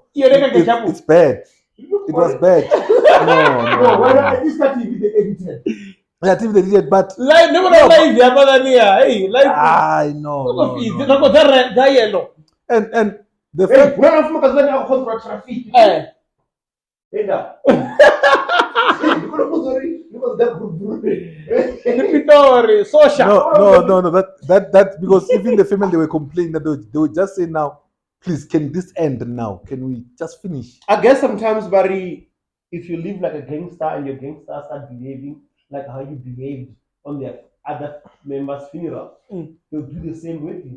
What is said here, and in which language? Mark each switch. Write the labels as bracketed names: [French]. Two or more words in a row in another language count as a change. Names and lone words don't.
[English] Yeah, they can get chapu. It's bad. It was bad. No. This TV they edited. Yeah, TV they did it, but Live, never know live. Yeah, but hey, live. I know. No. And the Hey, fact when I'm looking at contract traffic. Eh. VENDA. Pitori, social. no. That because even the family they were complaining that they would just say now, please, can this end now? Can we just finish? I guess sometimes, Barry, if you live like a gangster and your gangster start behaving like how you behaved on their other members' funeral, they'll do the same with you.